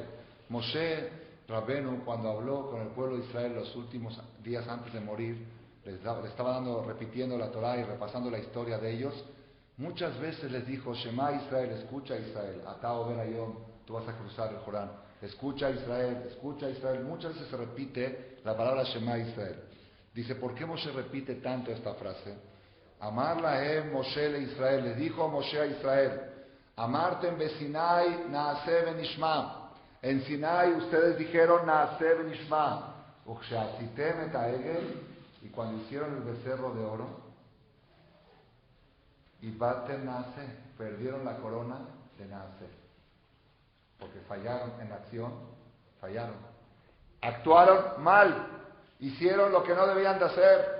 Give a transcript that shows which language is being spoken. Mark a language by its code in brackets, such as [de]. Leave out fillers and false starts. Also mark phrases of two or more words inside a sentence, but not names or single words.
[es] Moshe Rabenu, cuando habló con el pueblo de Israel los últimos días antes de morir, le estaba repitiendo la Torá y repasando la historia de ellos. Muchas veces les dijo, [he] שמע ישראל, [es] escucha Israel, [he] אתה ברעיום, [es] tú vas a cruzar el Jordán. Escucha Israel, escucha Israel. Muchas veces se repite la palabra [he] שמע ישראל. [es] Dice, ¿por qué Moshe repite tanto esta frase? [he] אמר להם משה לישראל, [es] le dijo Moshe a Israel, [he] אמרתם בסיני נעשה ונשמע. [es] En Sinai ustedes dijeron [he] נעשה ונשמע. וכשעשיתם את העגל, [es] y cuando hicieron el becerro de oro, y [he] באתם נעשה, [es] perdieron la corona de naaseh, porque fallaron en acción, fallaron, actuaron mal, hicieron lo que no debían de hacer.